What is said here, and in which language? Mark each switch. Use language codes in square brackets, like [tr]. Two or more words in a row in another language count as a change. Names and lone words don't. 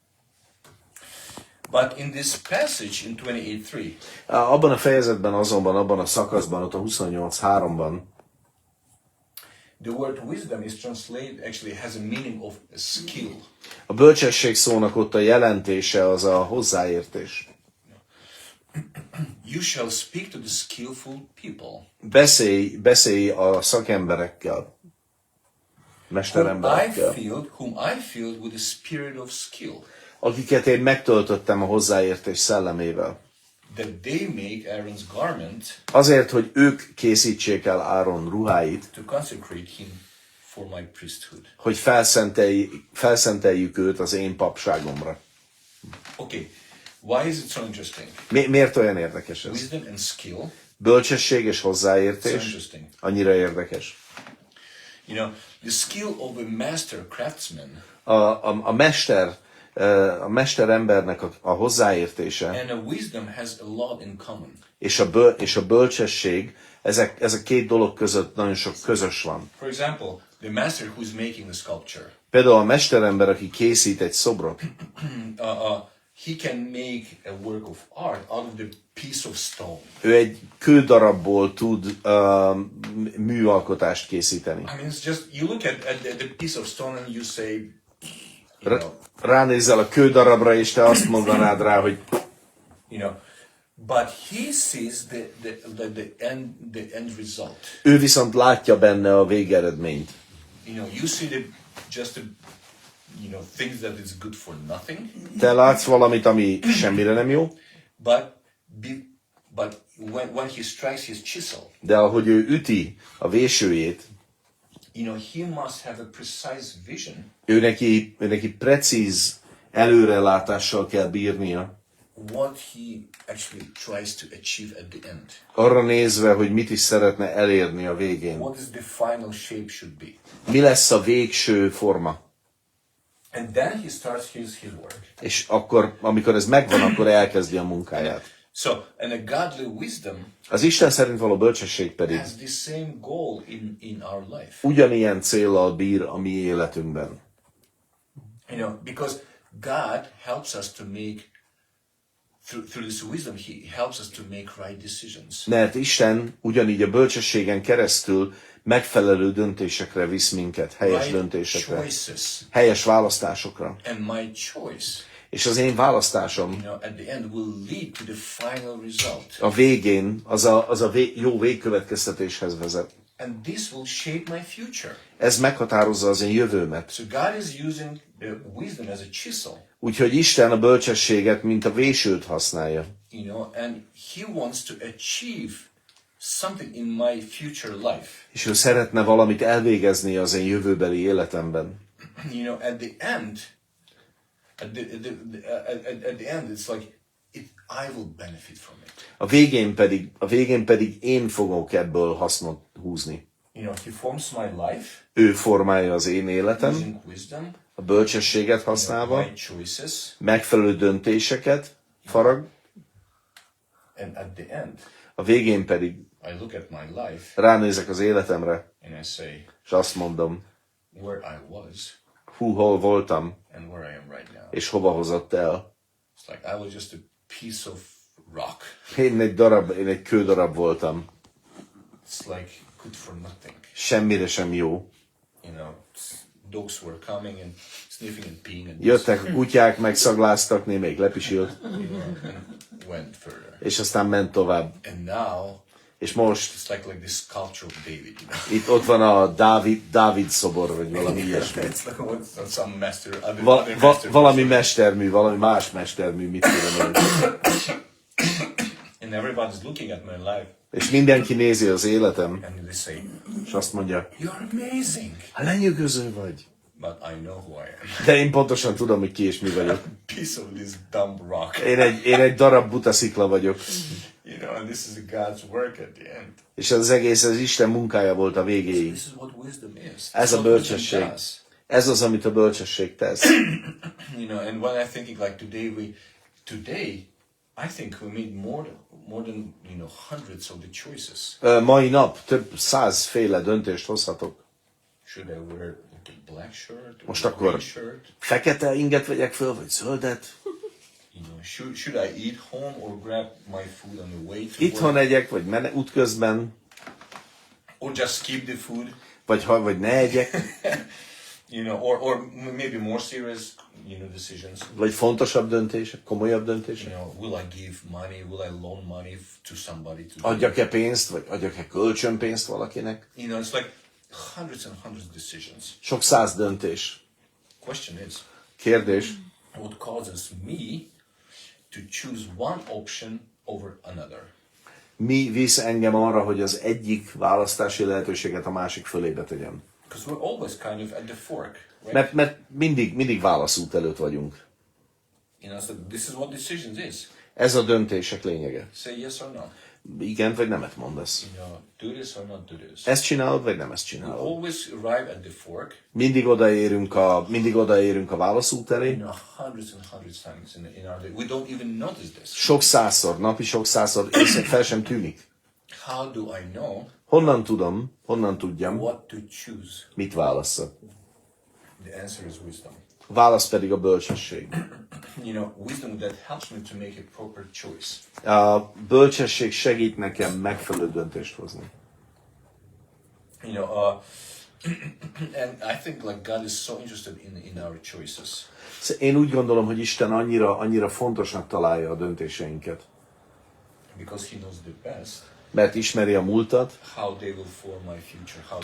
[en] But in this passage in 28:3, [hu] Abban a fejezetben azonban, abban a szakaszban, ott a 28:3-ban, [en] the word wisdom is translated, actually has a meaning of a skill. [hu] a bölcsesség szónak ott a jelentése az a hozzáértés. [en] You shall speak to the skillful people, [hu] Beszélj a szakemberekkel, mesteremberekkel, [en] whom I filled with a spirit of skill, [hu] akiket én megtöltöttem a hozzáértés szellemével. [en] that they make Aaron's garment [hu] Azért, hogy ők készítsék el Áron ruháit, [en] to consecrate him for my priesthood. [hu] hogy felszenteljük őt az én papságomra. [en] Okay, why is it so interesting? [hu] Miért olyan érdekes ez? [en] Wisdom and skill, [hu] Bölcsesség és [en] so [hu] hozzáértés [en] interesting. [hu] annyira érdekes. [en] You know, the skill of a master craftsman [hu] A mester embernek a hozzáértése [en] and a wisdom has a lot in common. [hu] és a bölcsesség, ezek 2 dolog között nagyon sok közös van. [en] For example, the master who is making the sculpture, [hu] Például a mesterember, aki készít egy szobrot, [en] he can make a work of art out of the piece of stone. [hu] ő egy kődarabból tud műalkotást készíteni. [en] I mean, it's just, you look at the piece of stone and you say, you know, [hu] Ránézzel a kődarabra, és te azt mondanád rá, hogy [en] but he sees the end result. [hu] ő viszont látja benne a végeredményt. [en] You see things that is good for nothing. [hu] Te látsz valamit, ami semmire nem jó, [en] But when he strikes his chisel, [hu] de ahogy ő üti a vésőjét, [en] he must have a precise vision. [hu] ő neki precíz előrelátással kell bírnia, [en] what he actually tries to achieve at the end. [hu] Arra nézve, hogy mit is szeretne elérni a végén. [en] What is the final shape should be. [hu] Mi lesz a végső forma? [en] And then he starts his work. [hu] És akkor, amikor ez megvan, akkor elkezdi a munkáját. [en] So, and a godly wisdom [hu] Az Isten szerint való bölcsesség pedig [en] has the same goal in our life. [hu] ugyanilyen céllal bír a mi életünkben. [en] You know, because God helps us to make, through this wisdom, he helps us to make right decisions. [hu] Mert Isten ugyanígy a bölcsességen keresztül megfelelő döntésekre visz minket, helyes [en] Right [hu] döntésekre, [en] choices. [hu] helyes választásokra. [en] And my choice, [hu] És az én választásom [en] you know, at the end will lead to the final result. [hu] a végén az a jó végkövetkeztetéshez vezet. [en] And this will shape my future. [hu] Ez meghatározza az én jövőmet. [en] So God is using the wisdom as a chisel. [hu] Úgyhogy Isten a bölcsességet, mint a vésőt használja. [en] You know, and he wants to achieve something in my future life. [hu] És ő szeretne valamit elvégezni az én jövőbeli életemben. [en] You know, at the end, at the end, it's like I will benefit from it. [hu] A végén pedig én fogok ebből hasznot húzni. [en] You know, he forms my life [hu] Ő formálja az én életem, [en] using wisdom, [hu] a bölcsességet használva, [en] right choices, [hu] megfelelő döntéseket farag, [en] and at the end, [hu] a végén pedig [en] I look at my life [hu] ránézek az életemre, [en] and I say, [hu] és azt mondom, [en] where I was [hu] hol voltam, [en] and where I am right now. [hu] és hova hozott el. [en] It's like I was just a piece of rock. [hu] Én egy kődarab voltam, [en] It's like good for nothing. [hu] semmire sem jó. [en] You know, dogs were coming and sniffing and peeing and [hu] Jöttek a kutyák, megszagláztak, némelyik lepisült, [en] you know, and went further. [hu] és aztán ment tovább. [en] And now [hu] És most [en] it's like this sculpture of David. You know, [hu] itt ott van a Dávid szobor, vagy valami ilyesmi. [en] it's like what's some master, other [hu] Valami mestermű, valami más mestermű, mit tudom én. [en] And everybody's looking at my life [hu] És mindenki nézi az életem, [en] and they say, [hu] és azt mondja, [en] "You're amazing," [hu] lenyűgöző vagy. [en] but I know who I am. [hu] De én pontosan tudom, hogy ki és mi vagyok. [en] Piece of this dumb rock. [hu] Én egy darab buta szikla vagyok. [en] You know, and this is God's work at the end. [hu] És az egész az Isten munkája volt a végéig. [en] This is what wisdom is. [hu] Ez [en] This [hu] a [en] is what wisdom [hu] bölcsesség. [en] does. [hu] Ez az, amit a bölcsesség tesz. [en] You know, and when I'm thinking like today, I think we made more than you know hundreds of the choices. [hu] Mai nap több 100 féle döntést hozhatok. [en] Should I wear like a black shirt or [hu] Most a akkor [en] gray shirt? [hu] fekete inget vegyek föl, vagy zöldet? [en] You know, should I eat home or grab my food on the way to [hu] Itthon [en] work? [hu] egyek, vagy útközben, [en] Or just skip the food? [hu] vagy ne egyek, [en] You know, or maybe more serious, you know, decisions. [hu] vagy fontosabb döntések, komolyabb [en] You [hu] döntések. [en] know, will I give money? Will I loan money to somebody to? [hu] Adjak-e pénzt, vagy adjak-e kölcsönpénzt valakinek? [en] You know, it's like hundreds and hundreds of decisions. [hu] Sok 100 döntés. [en] Question is, [hu] Kérdés, [en] what causes me to choose one option over another? [hu] mi visz engem arra, hogy az egyik választási lehetőséget a másik fölébe tegyem? [en] Because we're always kind of at the fork, right? [hu] Mert mindig válaszút előtt vagyunk. [en] You know, so this is what decisions is. [hu] Ez a döntések lényege. [en] Say yes or no. [hu] Igen vagy nemet mondasz. [en] You know, do this or not do this. [hu] Ezt csinálod, vagy nem ezt [en] We [hu] csinálod. [en] always arrive at the fork, [hu] Mindig odaérünk a válaszút elé. [en] you know, hundreds and hundreds times in our day. We don't even notice this. [hu] Sok százszor, napi sok százszor, észre fel sem tűnik. [en] How do I know [hu] Honnan tudjam, [en] what to choose? [hu] mit válasszak. [en] The answer is wisdom. [hu] A válasz pedig a bölcsesség. [en] You know, wisdom that helps me to make a proper choice. [hu] A bölcsesség segít nekem megfelelő döntést hozni. [en] You know, and I think like God is so interested in our choices. [hu] Én úgy gondolom, hogy Isten annyira fontosnak találja a döntéseinket. [en] Because he knows the best [hu] Mert ismeri a múltat, [en] how they will form my future, how